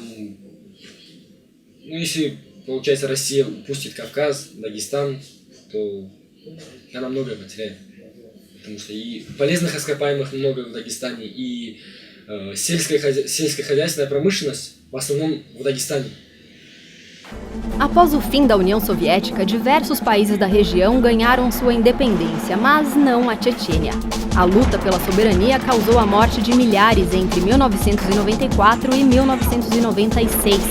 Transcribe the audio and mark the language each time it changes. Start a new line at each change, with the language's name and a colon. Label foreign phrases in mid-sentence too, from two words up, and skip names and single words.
Russian: Ну, если, получается, Россия упустит Кавказ, Дагестан, то она многое потеряет. Потому что и полезных ископаемых много в Dagestане, и сельскохозяйственная pромышленность в основном в Dagestane.
Portuguese: Após o fim da União Soviética, diversos países da região ganharam sua independência, mas não a Chechênia. A luta pela soberania causou a morte de milhares entre 1994 e 1996.